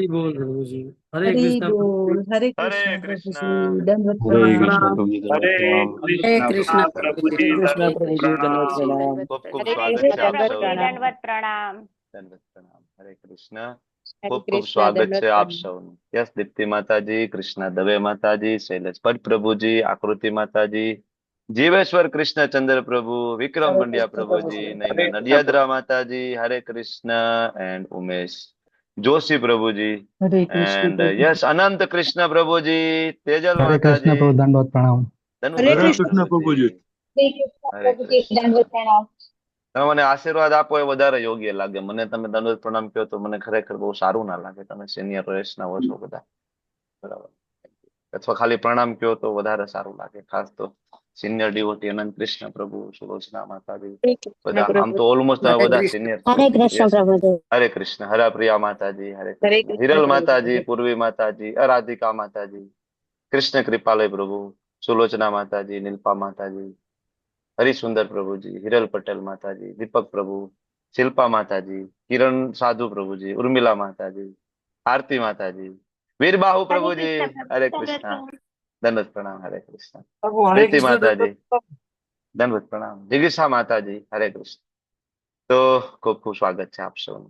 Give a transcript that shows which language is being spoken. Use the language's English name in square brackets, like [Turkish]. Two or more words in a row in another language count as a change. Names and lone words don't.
[Hindi] हरी बोल प्रभु जी। हरे हरि कृष्णा प्रभु जी। बोल, हरे हरे कृष्णा प्रभु कृष्णा, जी, दंडवत हरे दंडवत प्रणाम। कृष्ण प्रणाम। प्रभु जी, दंडवत हरे प्रणाम। हरे कृष्णा कृष्णा प्रभु प्रभु जी, जी, कृष्ण दंडवत प्रभु दंडवत जी, दंडवत प्रणाम। प्रणाम। प्रणाम। खूब खूब हरे स्वागत कृष्णा, है आप दंडवत [Gujarati] सौનું, [Hindi] प्रणाम। दंडवत प्रणाम। दंडवत प्रणाम, हरे कृष्ण, हरे खूब खूब कृष्णा, स्वागत दंडवत [Gujarati] છે આપ [Hindi] प्रणाम। [Gujarati] સૌનું। યસ દીપ્તિ માતાજી, કૃષ્ણા દવે માતાજી, શૈલેષ ભટ્ટ પ્રભુજી, આકૃતિ માતાજી, જીવેશ્વર કૃષ્ણચંદ્ર પ્રભુ, વિક્રમ [Hindi] हरे [Gujarati] પંડ્યા [Hindi] कृष्णा प्रभु [Gujarati] પ્રભુજી, [Hindi] जी। [Gujarati] નૈના [Hindi] हरे कृष्णा નડિયાદરા माताजी, हरे कृष्ण एंड उमेश जोशी प्रभुजी, हरे कृष्णा एंड प्रभु जी। यस अनंत कृष्ण प्रभुजी, तेजल हरे कृष्ण माताजी, प्रभु, दंडवत प्रणाम। हरे हरे धनुषा कृष्णा कृष्ण प्रभुजी, प्रभु जी। हरे कृष्ण। दंडवत प्रणाम। [Gujarati] તમે મને આશીર્વાદ આપો એ વધારે યોગ્ય લાગે મને, તમે દંડવત પ્રણામ કહો તો મને ખરેખર બહુ સારું ના લાગે, તમે સિનિયર રેસના હો છો બધા, બરાબર, અથવા ખાલી પ્રણામ કહો તો વધારે સારું લાગે, ખાસ તો [English] senior devotee [Gujarati] અનંત કૃષ્ણ પ્રભુ, સુલોચના માતાજી, [Hindi] हरे कृष्णा [Gujarati] બધા આમ [Hindi] प्रभु [Gujarati] તો [Hindi] जी। [Gujarati] ઓલમોસ્ટ [Hindi] हरे [Gujarati] બધા [Hindi] कृष्ण। [Gujarati] સિનિયર છો। [Hindi] हरे कृष्णा [Gujarati] યસ, [Hindi] प्रभु जी। हरे कृष्ण, हरा प्रिया माताजी, हरे हरे कृष्ण, कृष्णा हिरल प्रभु माताजी, जी। [Gujarati] पूर्वी माताजी, अराधिका माताजी, कृष्ण कृपालय प्रभु, सुलोचना माताजी, नीलपा माताजी, હરિસુંદર પ્રભુજી, હિરલ પટેલ માતાજી, દીપક પ્રભુ, શિલ્પા માતાજી, કિરણ સાધુ પ્રભુજી, ઉર્મિલા માતાજી, આરતી માતાજી, વીરબાહુ હરે પ્રભુજી, કૃષ્ણ પ્રભુ, હરે દંડવત કૃષ્ણ, પ્રણામ. દંડવત પ્રણામ, હરે કૃષ્ણ, પ્રભુ હરે પ્રીતિ કૃષ્ણ માતાજી, દત્ત. દંડવત પ્રણામ, જિગીષા માતાજી, હરે કૃષ્ણ. તો ખૂબ ખૂબ સ્વાગત છે આપ સૌનું.